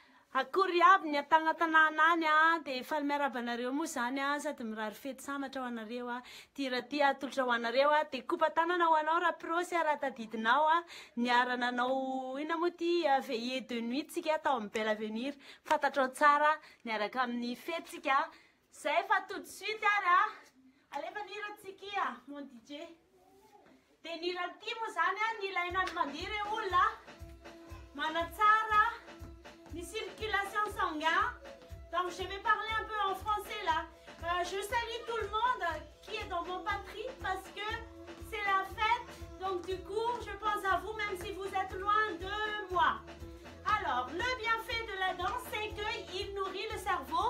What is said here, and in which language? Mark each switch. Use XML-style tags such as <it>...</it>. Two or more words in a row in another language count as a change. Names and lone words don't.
<mg>Akory aby ny atagnatanàna any dia efa miarabanareo moa zany sady mirary fety samatra ho anareo tira ty atolotra ho anareo dia kopa-tanana ho anao raha prosy raha tadidinao niara-nanao ina moa ty</mg> <fr>veillée de nuit</fr> <mg>tsika atao amin'ny Belle Avenir fantatrao tsara niaraka amin'ny fety tsika zay fa</mg> <fr>tout de suite</fr> <mg>ary alefa nira tsika mon DJ dia nira ty moa zany nilaina ny mandiry olona manatsara ni</mg> <fr>circulation sanguine. Donc je vais parler un peu en français là. Je salue tout le monde qui est dans mon patrie parce que c'est la fête. Donc du coup, je pense à vous même si vous êtes loin de moi. Alors, le bienfait de la danse, c'est qu'il nourrit le cerveau.</fr>